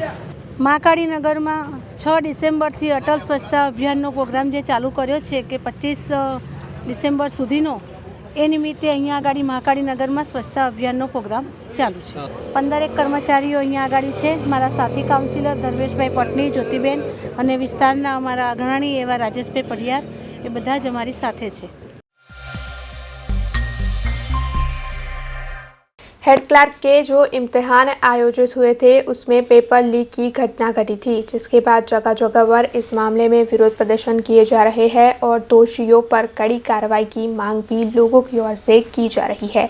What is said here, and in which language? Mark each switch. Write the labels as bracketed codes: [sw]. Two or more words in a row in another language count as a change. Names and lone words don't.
[gu] મહાકાળી નગર માં 6 ડિસેમ્બર થી અટલ સ્વચ્છતા અભિયાન પ્રોગ્રામ જે ચાલુ કર્યો છે કે 25 ડિસેમ્બર સુધીનો એ નિમિત્તે અહીં આગાડી મહાકાળી નગર માં સ્વચ્છતા અભિયાન પ્રોગ્રામ ચાલુ હૈ। 15 કર્મચારીઓ અહીં આગાડી છે। મારા સાથી કાઉન્સિલર ધર્મેશભાઈ પટણી, જ્યોતિબેન અને વિસ્તારના અમારા અગ્રણી એવા રાજેશભાઈ પઢિયાર એ બધા જ અમારી સાથે છે। [hi] हेड क्लर्क के जो इम्तिहान आयोजित हुए थे उसमें पेपर लीक की घटना घटी थी, जिसके बाद जगह जगह पर इस मामले में विरोध प्रदर्शन किए जा रहे हैं और दोषियों पर कड़ी कार्रवाई की मांग भी लोगों की ओर से की जा रही है।